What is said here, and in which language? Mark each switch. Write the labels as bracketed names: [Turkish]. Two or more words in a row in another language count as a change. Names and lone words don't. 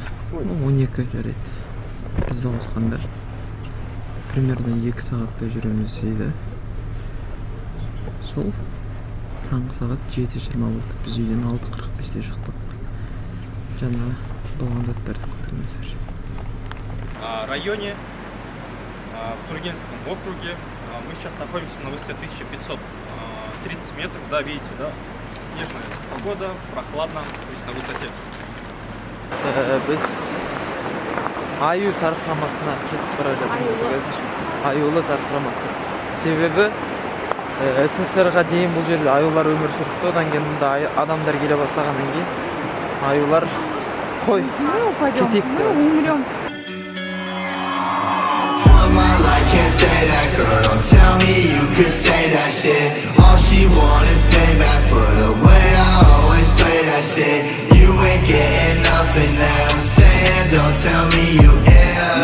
[Kazakh] 12 жарайды. Бізді қосқанда примерно 2 сағатта жүреміз дейді. Сол таңғы сағат 7:20 болды. Біз үйден 6:45-те шықтық. Жаңа болған заттарды көрдіңіздер. [Russian] В районе, в Тургенском округе, мы сейчас находимся на высоте 1530 метров, да, видите, да, снежная погода, прохладно, то есть на высоте. [Kazakh] Біз Аю сарқырамасына кетіп бара жатырмыз қазір. Аюлы сарқырамасы. Себебі СССР-ға дейін бұл жерде аюлар өмір сүріпті, одан кейін мұнда адамдар келе бастағаннан кейін аюлар қой кетейік деп. [Russian] Умрем. [English] Can't say that, girl, don't tell me you could say that shit. All she want is payback for the way I always play that shit. You ain't getting nothing that I'm saying, don't tell me you ain't.